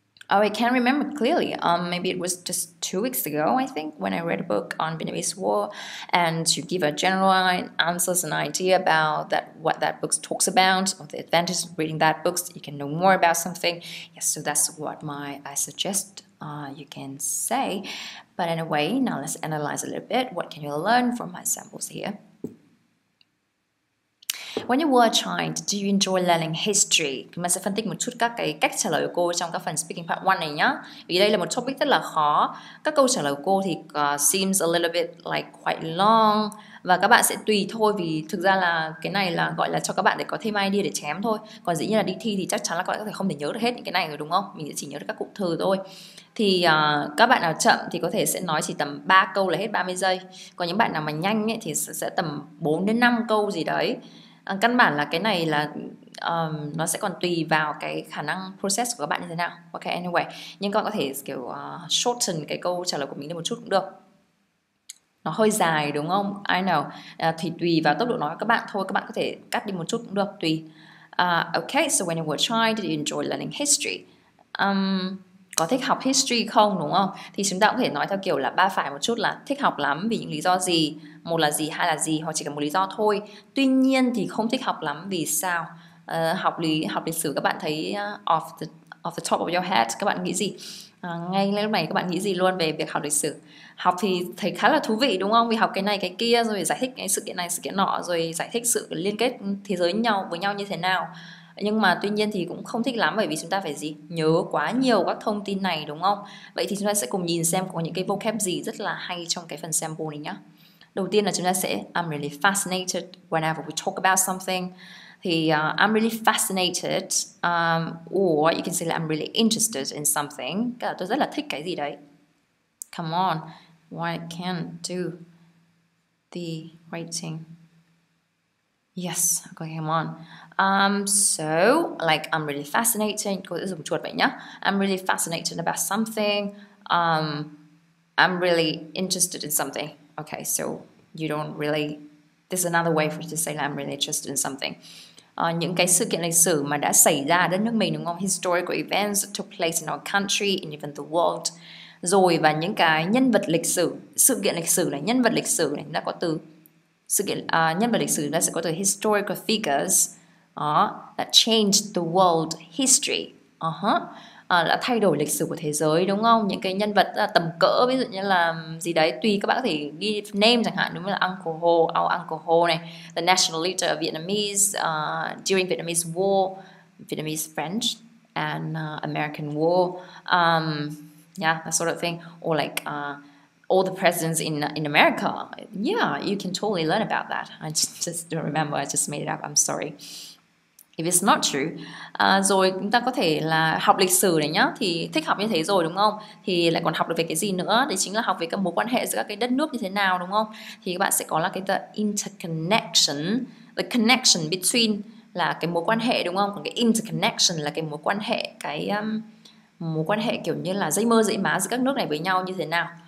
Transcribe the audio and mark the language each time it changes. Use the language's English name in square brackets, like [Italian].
[English] Oh, I can't remember clearly. Maybe it was just 2 weeks ago, I think, when I read a book on Vietnamese war, and to give a general answers and idea about what that book talks about, or the advantage of reading that book, so you can know more about something. Yes, so that's what I suggest you can say. But anyway, now let's analyze a little bit. What can you learn from my samples here? When you were a child, do you enjoy learning history? [Vietnamese] Mình sẽ phân tích một chút các cái cách trả lời của cô trong các phần speaking part 1 này nhá. Vì đây là một topic rất là khó. Các câu trả lời của cô thì [English] seems a little bit like quite long, [Vietnamese] và các bạn sẽ tùy thôi, vì thực ra là cái này là gọi là cho các bạn để có thêm idea để chém thôi. Còn dĩ nhiên là đi thi thì chắc chắn là các bạn có thể không thể nhớ được hết những cái này rồi, đúng không? Mình chỉ nhớ được các cụm từ thôi. Thì các bạn nào chậm thì có thể sẽ nói chỉ tầm 3 câu là hết 30 giây. Còn những bạn nào mà nhanh ấy, thì sẽ tầm 4 đến 5 câu gì đấy. Căn bản là cái này là nó sẽ còn tùy vào cái khả năng process của các bạn như thế nào. Ok, anyway, nhưng con có thể kiểu shorten cái câu trả lời của mình lên một chút cũng được. nó hơi dài đúng không? [English] I know. [Vietnamese] Thì tùy vào tốc độ nói của các bạn thôi, các bạn có thể cắt đi một chút cũng được, tùy. [English] Okay, so when you were trying, did you enjoy learning history? [Vietnamese] Có thích học history không, đúng không? Thì chúng ta cũng thể nói theo kiểu là ba phải một chút, là thích học lắm vì những lý do gì, một là gì, hai là gì, hoặc chỉ cần một lý do thôi. Tuy nhiên thì không thích học lắm vì sao? Học lịch sử các bạn thấy [English] off the top of your head [Vietnamese] các bạn nghĩ gì? Ngay lúc này các bạn nghĩ gì luôn về việc học lịch sử? Học thì thấy khá là thú vị đúng không? Vì học cái này cái kia, rồi giải thích cái sự kiện này sự kiện nọ, rồi giải thích sự liên kết thế giới với nhau như thế nào. Nhưng mà tuy nhiên thì cũng không thích lắm, bởi vì chúng ta phải gì? Nhớ quá nhiều các thông tin này đúng không? Vậy thì chúng ta sẽ cùng nhìn xem có những cái vocab gì rất là hay trong cái phần sample này nhá. Đầu tiên là chúng ta sẽ [English] I'm really fascinated whenever we talk about something. Thì I'm really fascinated, or you can say là I'm really interested in something. [Vietnamese] Cả tôi rất là thích cái gì đấy. [English] Come on, why can't do the writing? Yes, okay, come on. So, like, I'm really fascinated. [Vietnamese] Cô sẽ dùng chuột vậy nhá. [English] I'm really fascinated about something. I'm really interested in something. Okay, so you don't really. There's another way for you to say that I'm really interested in something. [Vietnamese] Những cái sự kiện lịch sử mà đã xảy ra ở đất nước mình đúng không? [English] Historical events that took place in our country and even the world. [Vietnamese] Rồi và những cái nhân vật lịch sử, sự kiện lịch sử này, nhân vật lịch sử này, đã có từ sự kiện nhân vật lịch sử đã sẽ có từ [English] historical figures that changed the world history. [Vietnamese] Đã thay đổi lịch sử của thế giới đúng không? Những cái nhân vật tầm cỡ, ví dụ như là gì đấy, tùy các bạn có thể ghi name chẳng hạn, đúng là Uncle Ho, our Uncle Ho này, [English] the national leader of Vietnamese during Vietnamese War, Vietnamese French and American War, yeah, that sort of thing, or like all the presidents in America. Yeah, you can totally learn about that. I just don't remember. I just made it up. I'm sorry if it's not true. [Vietnamese] Rồi chúng ta có thể là học lịch sử này nhá, thì thích học như thế rồi đúng không? Thì lại còn học được về cái gì nữa? Đấy chính là học về các mối quan hệ giữa các cái đất nước như thế nào đúng không? Thì các bạn sẽ có là cái [English] the interconnection, the connection between [Vietnamese] là cái mối quan hệ đúng không? Còn cái interconnection là cái mối quan hệ, cái mối quan hệ kiểu như là dây mơ dây má giữa các nước này với nhau như thế nào.